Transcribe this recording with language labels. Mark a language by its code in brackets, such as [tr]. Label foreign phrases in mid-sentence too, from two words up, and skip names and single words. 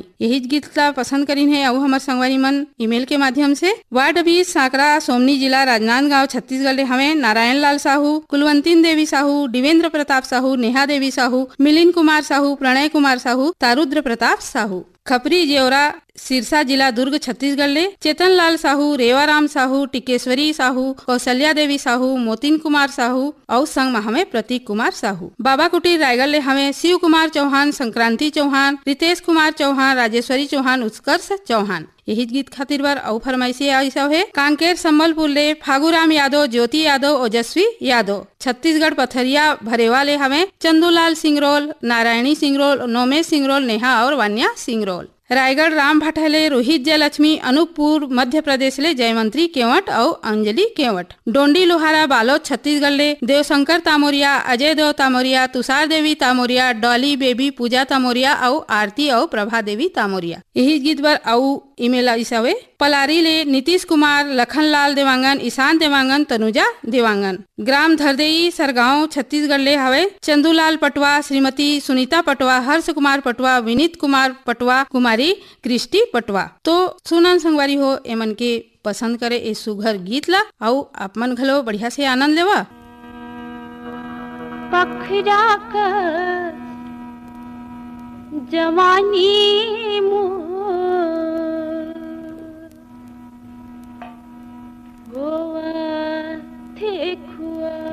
[hne] यही गीत ला पसंद करीन है और हमार संगवारी मन ईमेल के माध्यम से वार्ड 20 सांकरा, सोमनी जिला, राजनांदगांव, छत्तीसगढ़ ले हमें नारायण लाल साहू, कुलवंतीन देवी साहू, दिवेंद्र प्रताप साहू, नेहा देवी साहू, मिलिन कुमार साहू, प्रणय कुमार साहू, तारुद्र प्रताप साहू, खपरी जेवरा, सिरसा जिला, दुर्ग, छत्तीसगढ़ ले चेतन लाल साहू, रेवाराम साहू, टिकेश्वरी साहू, कौशल्या देवी साहू, मोतिन कुमार साहू और संग में हमें प्रतीक कुमार साहू। बाबा कुटीर रायगढ़ ले हमें शिव कुमार चौहान, संक्रांति चौहान, रितेश कुमार चौहान, राजेश्वरी चौहान, उत्कर्ष चौहान। यही गीत खातिर बार और फरमाइशी ऐसा है कांकेर संबलपुर ले फागुराम यादव, ज्योति यादव, ओजस्वी यादव, छत्तीसगढ़ पथरिया भरेवा ले हमें चंदूलाल सिंगरोल, नारायणी सिंगरोल, नोमेश सिंगरोल, नेहा और वान्या सिंगरोल। रायगढ़ राम भटले, रोहित जयलक्ष्मी, अनूपपुर मध्य प्रदेश ले जयमंत्री केवट और अंजलि केवट, डोंडी लोहारा, बालोद, छत्तीसगढ़ ले देवशंकर तामोरिया, अजय देव तामोरिया, तुषार देवी तामोरिया, डॉली बेबी, पूजा तामोरिया और आरती और प्रभा देवी तामोरिया। यही गीत बार और ईमेल ऐसा हुए पलारी ले नीतीश कुमार, लखनलाल देवांगन, ईशान देवांगन, तनुजा देवांगन, ग्राम धरदेई, सरगांव, छत्तीसगढ़ ले हवे चंदूलाल पटवा, श्रीमती सुनीता पटवा, हर्ष कुमार पटवा, विनीत कुमार पटवा, कुमारी क्रिस्टी पटवा। तो सुनन संगवारी हो एमन के पसंद करे ए सुघर गीत ला और आप मन घलो बढ़िया से आनंद लेवा। पखरा कर जवानी मोर गोवा थे खुआ,